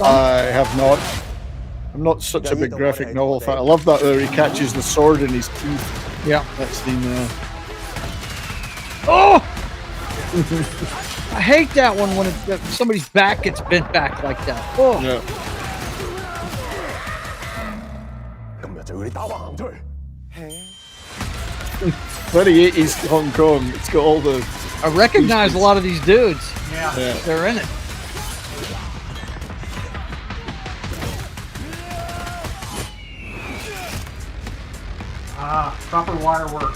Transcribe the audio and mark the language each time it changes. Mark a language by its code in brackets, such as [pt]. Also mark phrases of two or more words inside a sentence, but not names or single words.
[en] I have not. I'm not such a big graphic novel fan. I love that where he catches the sword in his teeth. Yeah. That's the. Oh! I hate that one when somebody's back gets bent back like that. Oh. Yeah. [yue] 今日就要你打橫行出去。 [en] Very 80s Hong Kong. It's got all the. I recognize a lot of these dudes. Yeah. Yeah. They're in it. Proper wire work.